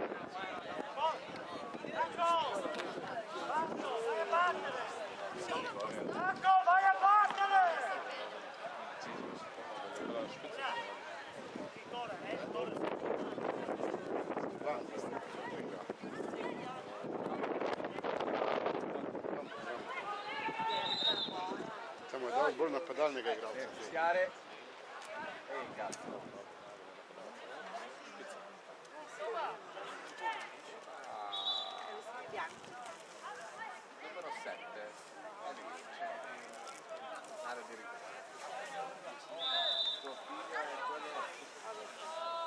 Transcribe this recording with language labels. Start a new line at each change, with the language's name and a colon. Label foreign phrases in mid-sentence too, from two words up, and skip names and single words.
Italian: Marco, vai a battere!
Slovenian: Samo je dal bolj napadalnega igralca.
Italian: Fischiare. E cazzo. Numero 7. Area di rigore. Tuo figlio è quello...